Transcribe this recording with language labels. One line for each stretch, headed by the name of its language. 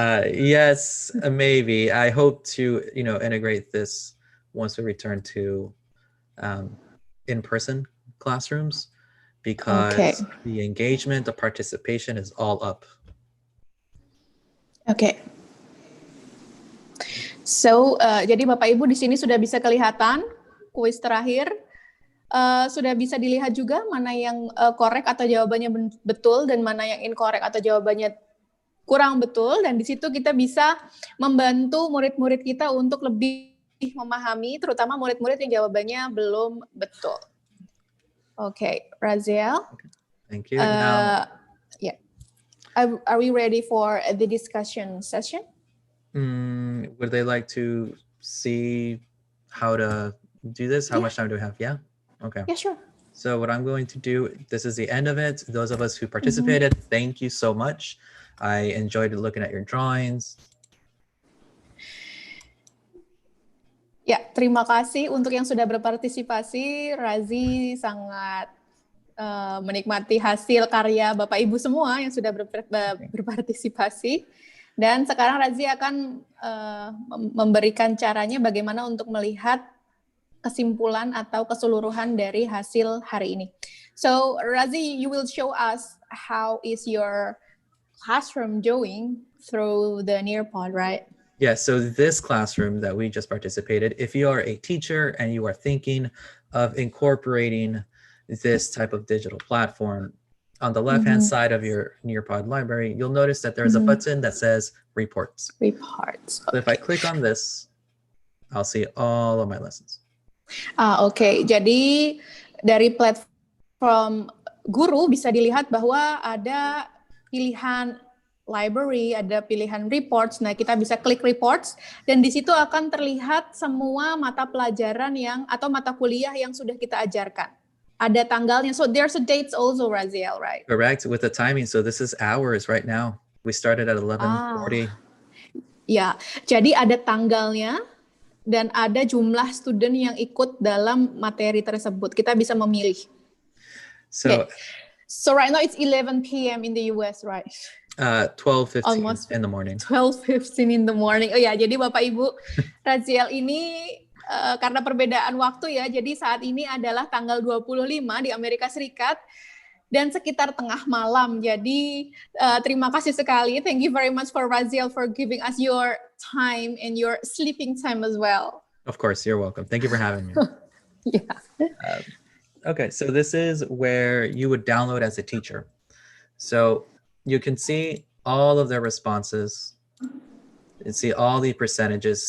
English: Yes, maybe. I hope to, integrate this once we return to in-person classrooms, because the engagement, the participation is all up.
Indonesian: Oke. So, jadi Bapak Ibu di sini sudah bisa kelihatan kuis terakhir. Sudah bisa dilihat juga mana yang korek atau jawabannya betul dan mana yang incorrect atau jawabannya kurang betul. Dan di situ kita bisa membantu murid-murid kita untuk lebih memahami, terutama murid-murid yang jawabannya belum betul.
English: Okay, Raziel. Thank you. Now, yeah. Are we ready for the discussion session? Would they like to see how to do this? How much time do we have? Yeah? Okay. Yeah, sure. So what I'm going to do, this is the end of it. Those of us who participated, thank you so much. I enjoyed looking at your drawings.
Indonesian: Ya, terima kasih untuk yang sudah berpartisipasi. Razi sangat menikmati hasil karya Bapak Ibu semua yang sudah berpartisipasi. Dan sekarang Razi akan memberikan caranya bagaimana untuk melihat kesimpulan atau keseluruhan dari hasil hari ini.
English: So, Razi, you will show us how is your classroom doing through the Nearpod, right? Yeah, so this classroom that we just participated, if you are a teacher and you are thinking of incorporating this type of digital platform, on the left-hand side of your Nearpod library, you'll notice that there's a button that says Reports. Reports. So if I click on this, I'll see all of my lessons.
Indonesian: Oke. Jadi dari platform guru bisa dilihat bahwa ada pilihan library, ada pilihan reports. Nah, kita bisa klik reports dan di situ akan terlihat semua mata pelajaran atau mata kuliah yang sudah kita ajarkan. Ada tanggalnya.
English: So there's a dates also, Raziel, right? Correct, with the timing. So this is hours right now. We started at 11:40.
Indonesian: Ya, jadi ada tanggalnya dan ada jumlah student yang ikut dalam materi tersebut. Kita bisa memilih.
English: So right now it's 11 p.m. in the US, right? 12:15 in the morning. 12:15 in the morning.
Indonesian: Oh ya, jadi Bapak Ibu, Raziel ini karena perbedaan waktu ya, jadi saat ini adalah tanggal 25 di Amerika Serikat dan sekitar tengah malam. Jadi terima kasih sekali.
English: Thank you very much for Raziel for giving us your time and your sleeping time as well. Of course, you're welcome. Thank you for having me. Yeah. Okay, so this is where you would download as a teacher. So you can see all of their responses and see all the percentages.